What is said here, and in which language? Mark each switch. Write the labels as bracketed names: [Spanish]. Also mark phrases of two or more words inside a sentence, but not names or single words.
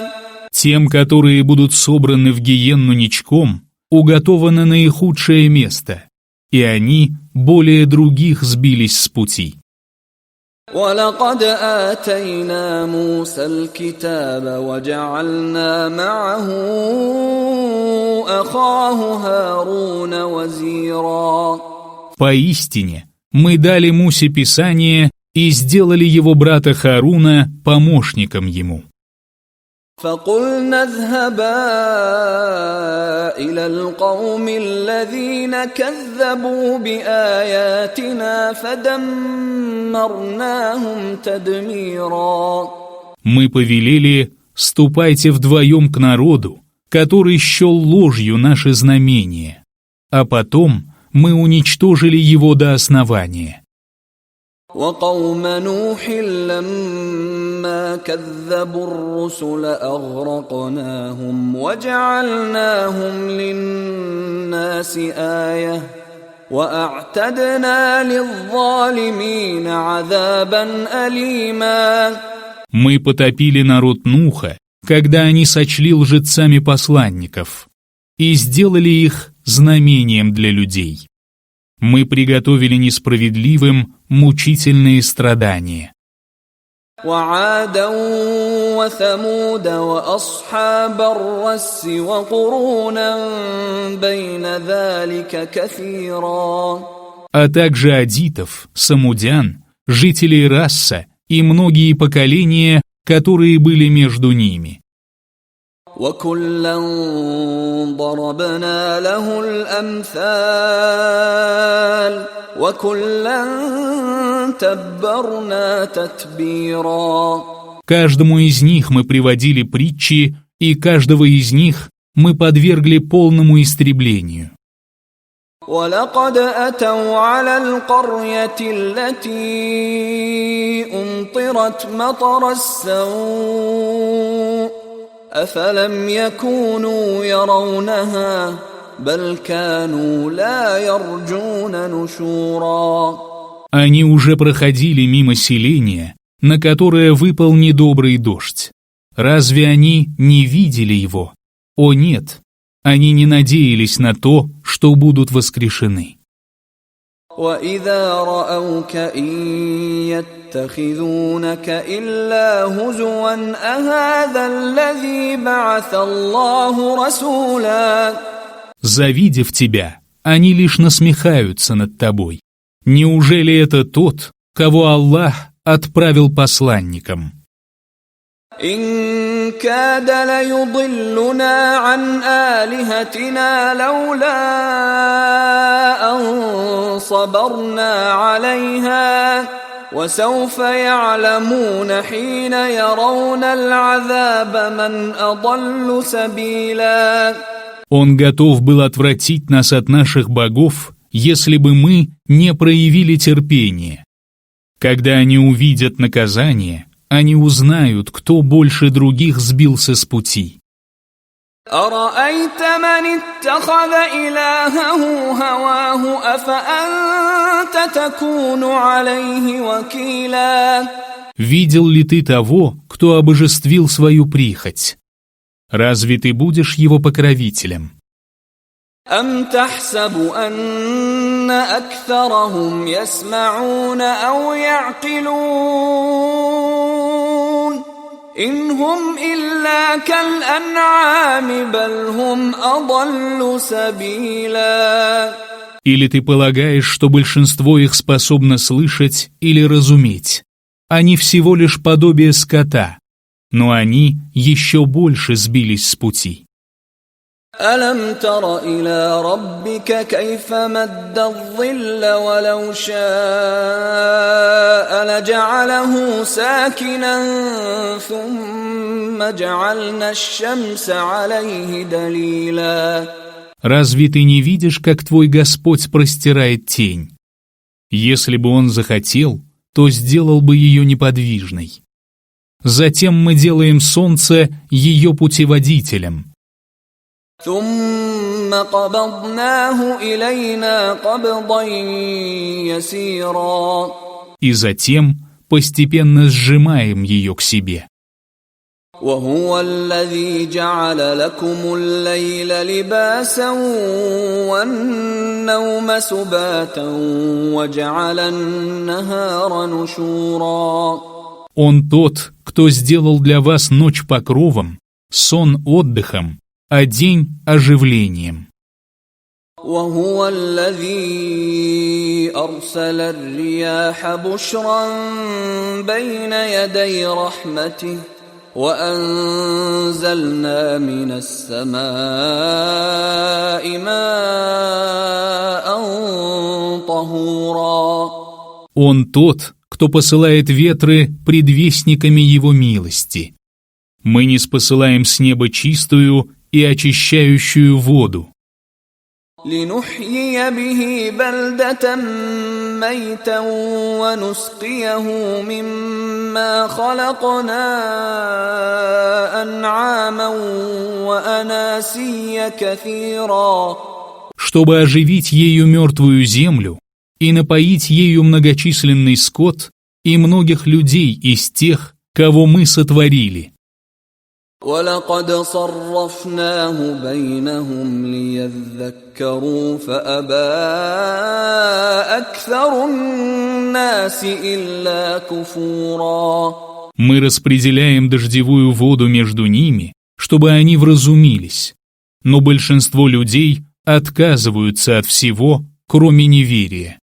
[Russian] Тем, которые будут собраны в гиенну ничком, уготовано наихудшее место, и они более других сбились с пути. [Arabic] ولقد آتينا موسى الكتاب وجعلنا معه أخاه هارون وزيرا. [Russian] Поистине, мы дали Мусе Писание и сделали его брата Хааруна помощником ему. [Arabic] فقلنا اذهبا إلى القوم الذين كذبوا بآياتنا فدمرناهم تدميرا. [Russian] Мы повелели: ступайте вдвоем к народу, который счел ложью наши знамения, а потом мы уничтожили его до основания. [Arabic] وقوم نوح لما كذبوا الرسل أغرقناهم وجعلناهم للناس آية وأعتدنا للظالمين عذابا أليما. [Russian] Мы потопили народ Нуха, когда они сочли лжецами посланников, и сделали их знамением для людей. Мы приготовили несправедливым мучительные страдания. [Arabic] وعادا وثمود وأصحاب الرس وقرونا بين ذلك كثيرا. [Russian] А также адитов, самудян, жителей Расса и многие поколения, которые были между ними. [Arabic] وكلا ضربنا له الأمثال وكلا تبرنا تتبيرا. [Russian] Каждому из них мы приводили притчи, и каждого из них мы подвергли полному истреблению. [Arabic] ولقد أتوا على القرية التي أمطرت مطر السوء أفلم يكونوا يرونها بل كانوا لا يرجون نشورا. [Russian] Они уже проходили мимо селения, на которое выпал недобрый дождь. Разве они не видели его? О нет, они не надеялись на то, что будут воскрешены. [Arabic] وإذا رأوك إن يتخذونك إلا هزوا أهذا الذي بعث الله رسولا. [Russian] Завидев тебя, они лишь насмехаются над тобой. Неужели это тот, кого Аллах отправил посланником? [Arabic] إن كاد ليضلنا عن آلهتنا لولا أن صبرنا عليها وسوف يعلمون حين يرون العذاب من أضل سبيلا. [Russian] Он готов был отвратить нас от наших богов, если бы мы не проявили терпения. Когда они увидят наказание, они узнают, кто больше других сбился с пути. [Arabic] أرأيت من اتخذ إلهه هواه أفأنت تكون عليه وكيلا. [Russian] Видел ли ты того, кто обожествил свою прихоть? Разве ты будешь его покровителем? [Arabic] أم تحسب أن أكثرهم يسمعون أو يعقلون إن هم إلا كالأنعام بل هم أضل سبيلا. [Russian] Или ты полагаешь, что большинство их способно слышать или разуметь? Они всего лишь подобие скота, но они еще больше сбились с пути. [Arabic] ألم تر إلى ربك كيف مد الظل ولو شاء لجعله ساكنا ثم جعلنا الشمس عليه دليلا. [Russian] Разве ты не видишь, как твой Господь простирает тень? Если бы Он захотел, то сделал бы ее неподвижной. Затем мы делаем солнце ее путеводителем. [Arabic] ثم قبضناه إلينا قبضا يسيرا. [Russian] И затем постепенно сжимаем ее к себе. [Arabic] وهو الذي جعل لكم الليل لباسا والنوم سباتا وجعل النهار نشورا. [Russian] Он тот, кто сделал для вас ночь покровом, сон отдыхом, а день оживлением. [Arabic] وهو الذي أرسل الرياح بشرا بين يدي رحمته وأنزلنا من السماء ماء طهورا. [Russian] Он тот, кто посылает ветры предвестниками его милости. Мы ниспосылаем с неба чистую и очищающую воду. [Arabic] لنحيي به بلدة ميتا ونسقيه مما خلقنا أنعاما وأناسيا كثيرا. [Russian] Чтобы оживить ею мертвую землю и напоить ею многочисленный скот и многих людей из тех, кого мы сотворили. [Arabic] وَلَقَدْ صَرَّفْنَاهُ بَيْنَهُمْ لِيَذَّكَّرُوا فَأَبَى أَكْثَرُ النَّاسِ إِلَّا كُفُورًا. [Russian] Мы распределяем дождевую воду между ними, чтобы они вразумились, но большинство людей отказываются от всего, кроме неверия.